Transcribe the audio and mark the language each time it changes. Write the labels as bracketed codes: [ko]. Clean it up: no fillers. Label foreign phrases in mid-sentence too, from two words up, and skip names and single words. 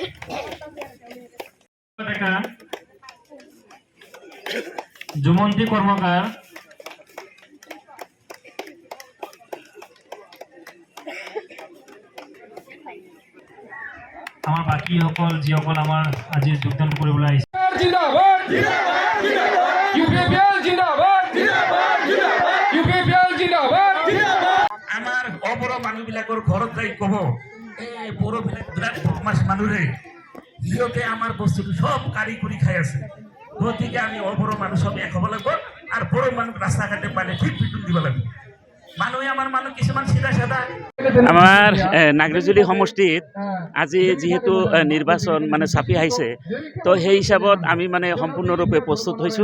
[as] জুমন্তী কর্মকার, আমার বাকি সকল যিসকল আমার আজি যোগদান কৰিবলৈ আহিছে। জিন্দাবাদ জিন্দাবাদ জিন্দাবাদ ইউপিপিএল জিন্দাবাদ জিন্দাবাদ জিন্দাবাদ ইউপিপিএল জিন্দাবাদ জিন্দাবাদ। আমার অপর মানুহবিলাকৰ ঘৰত যাই ক'ব এই বড়োবিলাক বিৰাট বদমাছ মানুহে, সিহঁতে আমাৰ বস্তুটো সব কাঢ়ি কৰি খাই আছে। গতিকে আমি অপর মানুহ সব এক হ'ব লাগিব আৰু বড়ো মানুহ ৰাস্তা ঘাটে পালে ঠিক পিটুন দিব লাগিব। মানুহে আমাৰ মানুহ কিছুমান চিধা সাদা। আমাৰ নাগৰিজুলি সমষ্টিত আজি যিহেতু নিৰ্বাচন মানে চাপি আহিছে, তো সেই হিচাপত আমি মানে সম্পূৰ্ণৰূপে প্ৰস্তুত হৈছোঁ।